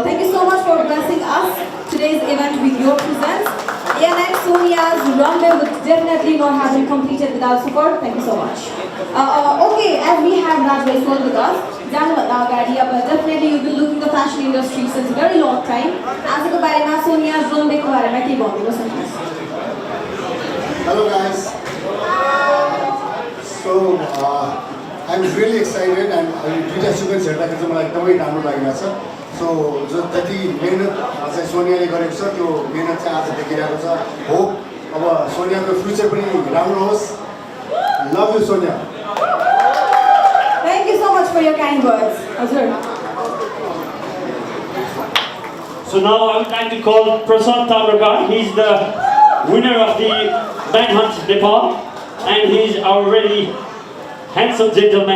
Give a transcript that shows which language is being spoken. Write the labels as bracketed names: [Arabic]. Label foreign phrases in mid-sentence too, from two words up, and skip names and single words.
[English] Thank you so much for blessing us today's event with your presence. And Sonya's runway would definitely not have been completed without support. Thank you so much. Okay, as we have Rajbhai Swal with us, definitely you've been looking the fashion industry since a very long time. As a Sonya's runway [Nepali] को बारेमा के भनिदिनुहोस् न. [English] Hello guys. So I'm really excited and [Nepali] दुईटा सिक्वेन्स हेर्दाखेरि चाहिँ मलाई एकदमै राम्रो लागिरहेछ. So जति मेहनत चाहिँ सोनियाले गरेको छ त्यो मेहनत चाहिँ आज देखिरहेको छ. होप अब सोनियाको फ्युचर पनि राम्रो होस्. [English] Love you Sonya. Thank you so much for your kind words. Hazur. So now I would like to call Prem. He's the winner of the Manhunt Nepal, and he's our really handsome gentleman.